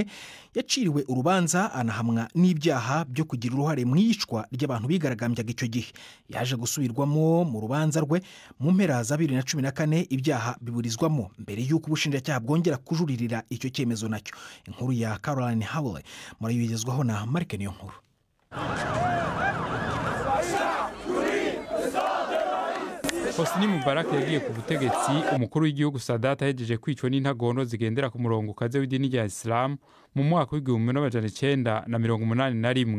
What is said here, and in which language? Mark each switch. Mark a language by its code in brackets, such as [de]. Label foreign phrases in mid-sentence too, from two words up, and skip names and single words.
[rw] Yaciriwe urubanza anahamwa n'ibyaha byo kugira uruhare mu iyicwa ry'abantu bigaragambyaga icyo gihe. Yaje gusubirwamo mu rubanza rwe mu mpera za 2014 ibyaha biburizwamo mbere y'uko ubushinjacyaha bwongera kujuririra icyo cyemezo nacyo. Inkuru ya Caroline Howley murayigezwaho na Mark niyo nkuru. Hosni Mubarak yagiye ku butegetsi umukuru w'igihugu Sadat ahejeje kwicwa n'intagondo zigendera ku murongo ukaze w'idini rya Islam mu mwaka w'1981.